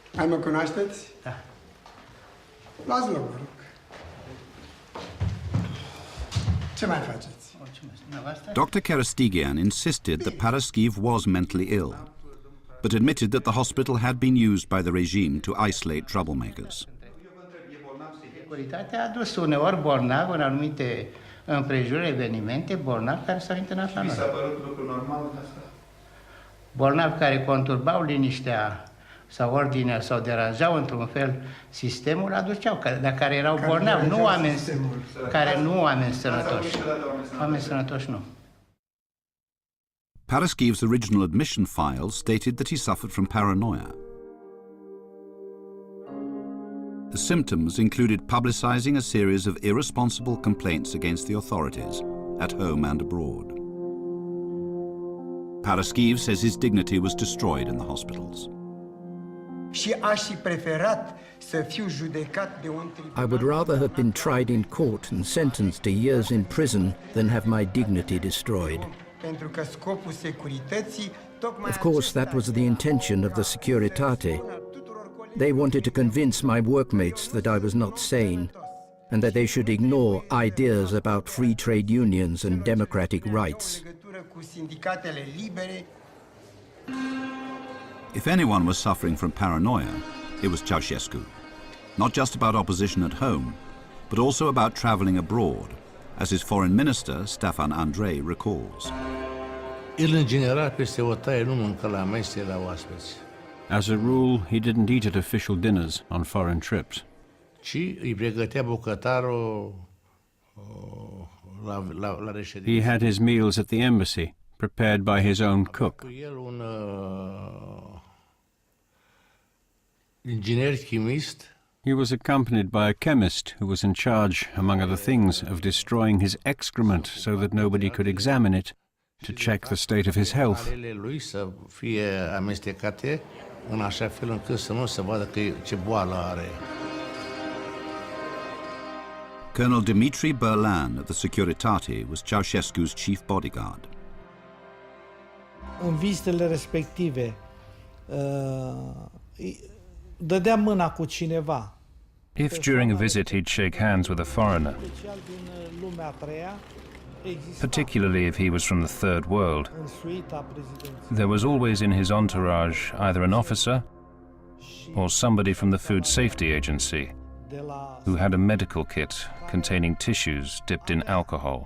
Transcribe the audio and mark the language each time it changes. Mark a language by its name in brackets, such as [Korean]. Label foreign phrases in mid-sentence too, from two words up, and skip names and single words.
[Romanian] Hai mă cunoașteți? Da. Luați loc, vă rog. Ce mai faceți? [English] Dr. Karastigian insisted that Paraschiv was mentally ill, but admitted that the hospital had been used by the regime to isolate troublemakers. [Romanian] Securitatea a dus uneori bolnavi în anumite împrejurări, evenimente, bolnavi care s-au internat la noi. Mi s-a părut lucru normal asta? Bolnavi care conturbau liniștea sau ordinea sau deranjau într-un fel sistemul, aduceau, dar care erau bolnavi, nu oameni care nu oameni sănătoși. Oameni sănătoși nu. [English] Paraschiv's original admission file stated that he suffered from paranoia. The symptoms included publicizing a series of irresponsible complaints against the authorities, at home and abroad. Paraschiv says his dignity was destroyed in the hospitals. [Romanian] Și aș fi preferat să fiu judecat de un tribunal. [English] I would rather have been tried in court and sentenced to years in prison than have my dignity destroyed. [Romanian] Pentru că scopul securității tocmai [English] Of course, that was the intention of the Securitate. They wanted to convince my workmates that I was not sane and that they should ignore ideas about free trade unions and democratic rights. If anyone was suffering from paranoia, it was Ceausescu. Not just about opposition at home, but also about traveling abroad, as his foreign minister, Stefan Andrei, recalls. [Romanian] El, în general, peste o taie nu mâncă la mese la oaspeți. [English] As a rule, he didn't eat at official dinners on foreign trips. [Romanian] Ci îi pregătea bucătarul la reședință. [English] He had his meals at the embassy, prepared by his own cook. [Romanian] Cu el un inginer chimist. [English] He was accompanied by a chemist who was in charge, among other things, of destroying his excrement so that nobody could examine it, to check the state of his health. [Romanian] Lui să fie amestecate în așa fel încât să nu se vadă ce boală are. [English] Colonel Dmitry Berlan at the Securitate was Ceausescu's chief bodyguard. [Romanian] În vizitele respective dădea mâna cu cineva. [English] If during a visit he'd shake hands with a foreigner, particularly if he was from the third world, there was always in his entourage either an officer or somebody from the Food Safety Agency who had a medical kit containing tissues dipped in alcohol.